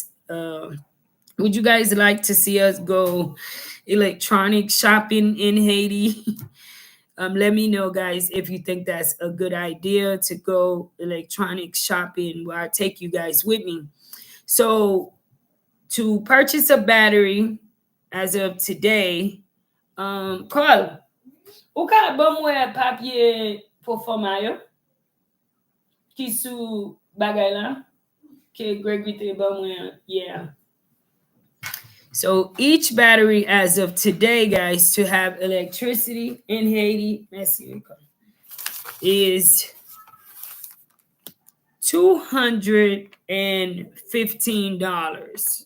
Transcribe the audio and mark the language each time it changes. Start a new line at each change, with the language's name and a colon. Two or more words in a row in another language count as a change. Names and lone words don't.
English: Would you guys like to see us go electronic shopping in Haiti? Let me know, guys, if you think that's a good idea to go electronic shopping where I take you guys with me. So to purchase a battery as of today, Carl,
Haitian Creole: ou ka bon mwen papye pou forma yo ki sou bagay la ke Gregory te bon mwen,
English: yeah. So each battery as of today, guys, to have electricity in Haiti, is $215.